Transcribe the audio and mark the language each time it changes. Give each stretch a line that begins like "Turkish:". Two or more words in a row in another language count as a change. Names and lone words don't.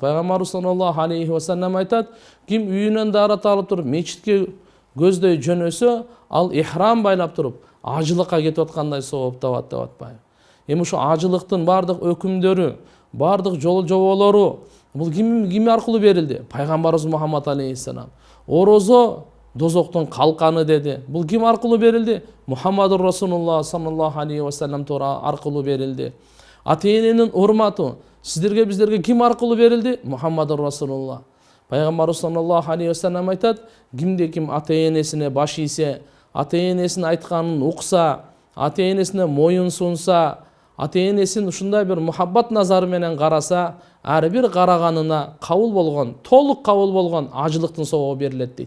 Kyrgyz: Пайгамбарыбыз
Arabic: صلى الله عليه وسلم
Kyrgyz: айтат, ким үйүнөн дарат алып туруп мечитке көздөй жөнөсө, ал ихрам байлап туруп, ажылыкка кетип аткандай сооп табат деп атпайбы. Эми ушу ажылыктын бардык өкүмдөрү, бардык жол жоболору бул ким аркылуу берилди? Пайгамбарыбыз Мухаммад алейхиссалам. Орозо дозоктун калканы деди. Бул ким аркылуу берилди?
Arabic: محمد رسول الله صلى الله عليه وسلم
Kyrgyz: аркылуу берилди. Ата-эненин урматы сиздерге, биздерге ким аркылуу берилди?
Arabic: محمد رسول الله.
Kyrgyz: Пайгамбарыбыз
Arabic: صلى الله عليه وسلم
Kyrgyz: айтат, кимде ким ата-энесине баш ийсе, ата-энесин айтканын укса, ата-энесине моюн сунса, ата-энесин ушундай бир мухаббат назары менен караса, ар бир караганына кабыл болгон, толук кабыл болгон ажылыктын соогу берилет дейт.